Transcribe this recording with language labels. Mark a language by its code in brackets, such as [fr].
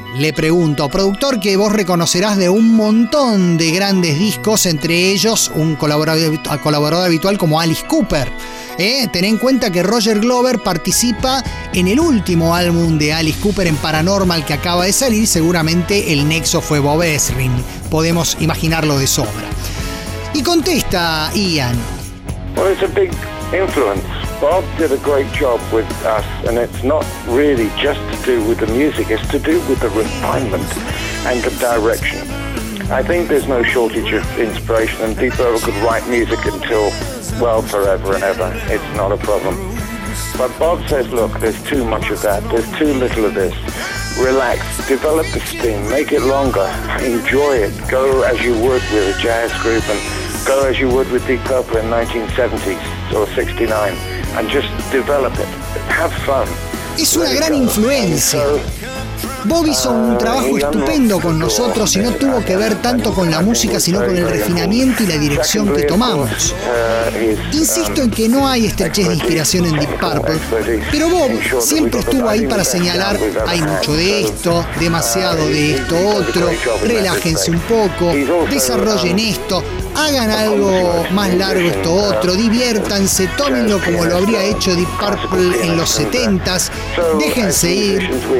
[es] Le pregunto, productor que vos reconocerás de un montón de grandes discos, entre ellos un colaborador habitual como Alice Cooper. Ten en cuenta que Roger Glover participa en el último álbum de Alice Cooper en Paranormal que acaba de salir, seguramente el nexo fue Bob Ezrin, podemos imaginarlo de sobra. Y contesta Ian. [en] Well, it's a big influence. Bob did a great job with us, and it's not really just to do with the music, it's to do with the refinement and the direction. I think there's no shortage of inspiration, and Deep Purple could write music until, well, forever and ever. It's not a problem. But Bob says, look, there's too much of that, there's too little of this. Relax, develop the steam, make it longer, enjoy it, go as you would with a jazz group, and go as you would with Deep Purple in 1970s or 69 and just develop it. Have fun. [es] Es una gran influencia. Bob hizo un trabajo estupendo con nosotros y no tuvo que ver tanto con la música sino con el refinamiento y la dirección que tomamos. Insisto en que no hay estrechez de inspiración en Deep Purple, pero Bob siempre estuvo ahí para señalar: hay mucho de esto, demasiado de esto otro, relájense un poco, desarrollen esto, hagan algo más largo esto otro, diviértanse, tómenlo como lo habría hecho Deep Purple en los 70s, déjense ir.